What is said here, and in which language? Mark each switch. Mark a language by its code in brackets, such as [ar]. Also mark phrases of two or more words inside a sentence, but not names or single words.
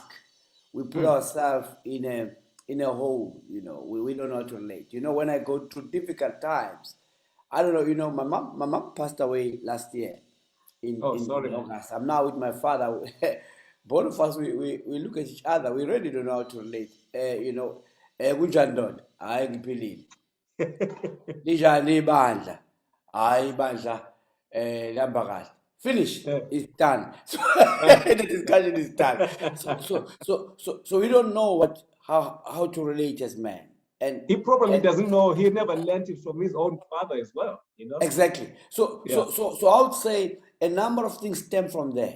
[en] We put ourselves in a hole, you know. We don't know how to relate. You know, when I go through difficult times, I don't know, you know, my mom passed away last year in August. I'm now with my father. Both of us, we look at each other. We really don't know how to relate. You know, kunjani I believe. [zu] Lijani bandla. Hayi bandla lihamba kahle. [en] Finish. It's done. So the discussion is done. So we don't know how to relate as men. And he probably doesn't know. He never learned it from his own father as well. You know. Exactly. So I would say a number of things stem from there.